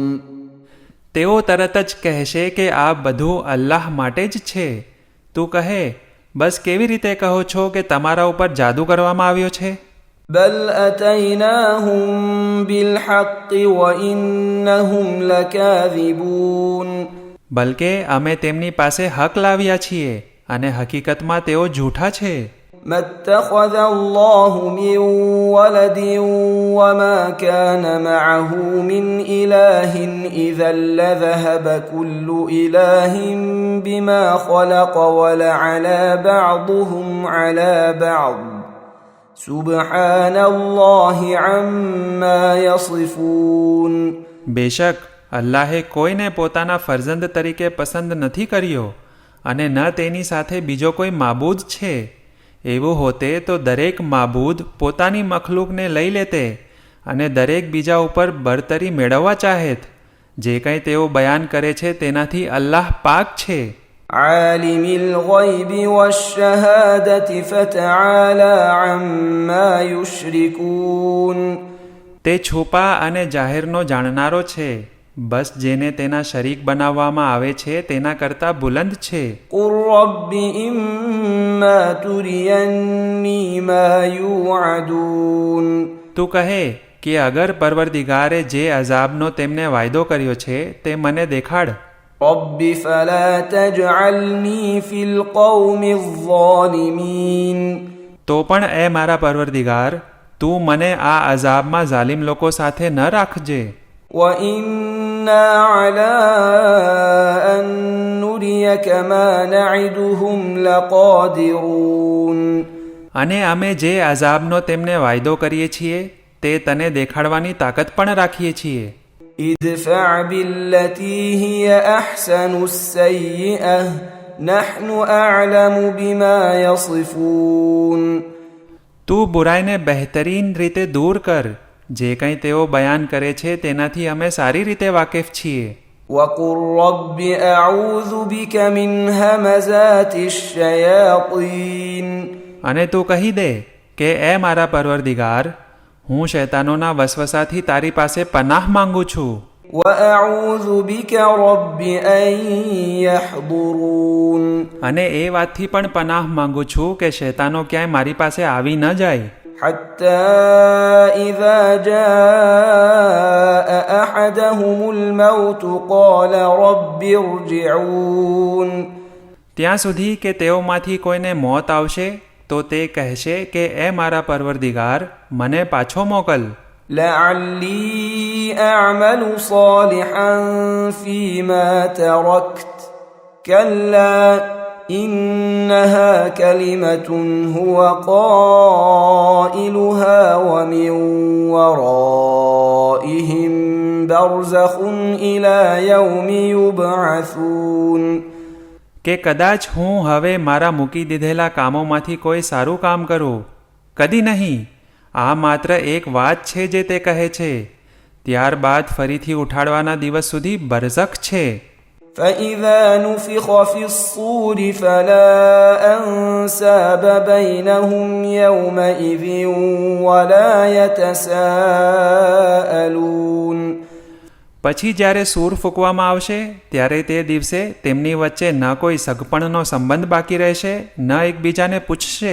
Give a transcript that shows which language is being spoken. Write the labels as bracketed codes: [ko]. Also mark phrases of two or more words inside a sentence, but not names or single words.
[gu] તેઓ તરત જ કહેશે કે આ બધું અલ્લાહ માટે જ છે. તું કહે બસ કેવી રીતે કહો છો કે તમારા ઉપર જાદુ કરવામાં આવ્યો છે? [ar] بل أتيناهم بالحق وإنهم لكاذبون. [gu] બલકે અમે તેમની પાસે હક લાવ્યા છીએ અને હકીકતમાં તેઓ જૂઠા છે. [ar] ما اتخذ الله من ولد وما كان معه من إله إذا لذهب كل إله بما خلق ولعلى بعضهم على بعض سبحان الله عما يصفون. [gu] બેશક અલ્લાહે કોઈને પોતાના ફરજંદ તરીકે પસંદ નથી કર્યો અને ન તેની સાથે બીજો કોઈ માબૂદ છે. એવું હોતે તો દરેક માબૂદ પોતાની મખલૂકને લઈ લેતે અને દરેક બીજા ઉપર બરતરી મેળવવા ચાહેત. જે કંઈ તેઓ બયાન કરે છે તેનાથી અલ્લાહ પાક છે. [ar] عالم الغيب والشهادة فتعالى عما يشركون. [gu] તે છુપા અને જાહેરનો જાણનારો છે. બસ જેને તેના શરીક બનાવવામાં આવે છે તેના કરતાં બુલંદ છે. [ar] قل رب إما تريني ما يوعدون. [gu] તું કહે કે અગર પરવરદિગારે જે અઝાબનો તેમને વાયદો કર્યો છે તે મને દેખાડ. [ar] رب فلا تجعلني في القوم الظالمين. [gu] તો પણ એ મારા પરવરદિગાર તું મને આ અઝાબમાં ઝાલિમ લોકો સાથે ન રાખજે. [ar] وإنا على أن نريك ما نعدهم لقادرون [gu] અને અમે જે અઝાબનો તેમને વાયદો કરીએ છીએ તે તને દેખાડવાની તાકાત પણ રાખીએ છીએ. [ar] ادفع بالتي هي أحسن السيئة نحن أعلم بما يصفون [gu] તું બુરાઈને બહેતરીન રીતે દૂર કર. જે કંઈ તેઓ બયાન કરે છે તેનાથી અમે સારી રીતે વાકેફ છીએ. [ar] وقل رب أعوذ بك من همزات الشياطين [gu] અને તું કહી દે કે એ મારા પરવરદિગાર, હું શૈતાનોના વસવસાથી તારી પાસે પનાહ માંગુ છું. [ar] وأعوذ بك رب أن يحضرون [gu] અને એ વાતથી પણ પનાહ માંગુ છું કે શૈતાનો ક્યાંય મારી પાસે આવી ન જાય. [ar] حتى إذا جاء أحدهم الموت قال رب ارجعون [gu] ત્યાં સુધી કે તેઓમાંથી કોઈને મોત આવશે તો તે કહેશે કે એ મારા પરવરદિગાર, મને પાછો મોકલ. [ar] لعلي أعمل صالحا فيما تركت كلا إنها كلمة هو قائلها ومن ورائهم برزخ إلى يوم يبعثون [gu] કે કદાચ હું હવે મારા મૂકી દીધેલા કામોમાંથી કોઈ સારું કામ કરું. કદી નહીં. આ માત્ર એક વાત છે જે તે કહે છે. ત્યારબાદ ફરીથી ઉઠાડવાના દિવસ સુધી બરઝખ છે. [ar] فإذا نفخ في الصور فلا أنساب بينهم يومئذ ولا يتساءلون [gu] પછી જ્યારે સૂર ફૂંકવામાં આવશે ત્યારે તે દિવસે તેમની વચ્ચે ન કોઈ સગપણનો સંબંધ બાકી રહેશે, ન એકબીજાને પૂછશે.